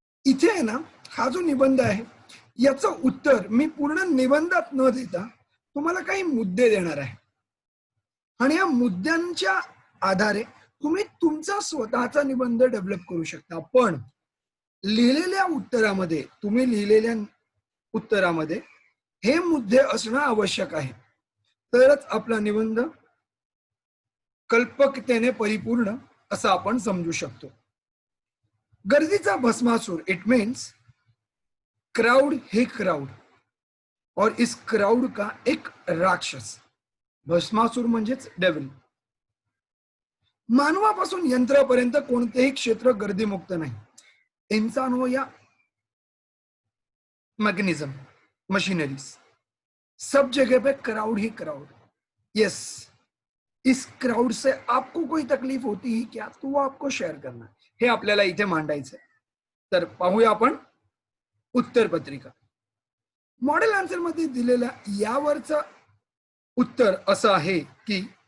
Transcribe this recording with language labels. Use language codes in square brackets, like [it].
[mr] इथे आहे ना, हा जो निबंध आहे याचं उत्तर मी पूर्ण निबंधात न देता तुम्हाला काही मुद्दे देणार आहे, आणि या मुद्द्यांच्या आधारे तुम्ही तुमचा स्वतःचा निबंध डेव्हलप करू शकता. पण लिहिलेल्या उत्तरामध्ये, तुम्ही लिहिलेल्या उत्तरामध्ये हे मुद्दे असणं आवश्यक आहे, तरच आपला निबंध कल्पकतेने परिपूर्ण असं आपण समजू शकतो. गर्दीचा भस्मासूर, [hi] इट मीन्स क्राउड है क्राउड और इस क्राउड का एक राक्षस. [mr] भस्मासूर म्हणजेच डेव्हिल. मानवापासून यंत्रापर्यंत कोणतेही क्षेत्र गर्दीमुक्त नाही. [hi] इंसान हो या मैकेनिज्म, मशीनरीज, सब जगह पे क्राउड ही क्राउड. यस, इस क्राउड से आपको कोई तकलीफ होती है क्या, तो वो आपको शेअर करना, [mr] हे आपल्याला इथे मांडायचं आहे. तर पाहूया आपण उत्तर पत्रिका. मॉडेल आन्सर मध्ये दिलेल्या यावरचं उत्तर असं आहे की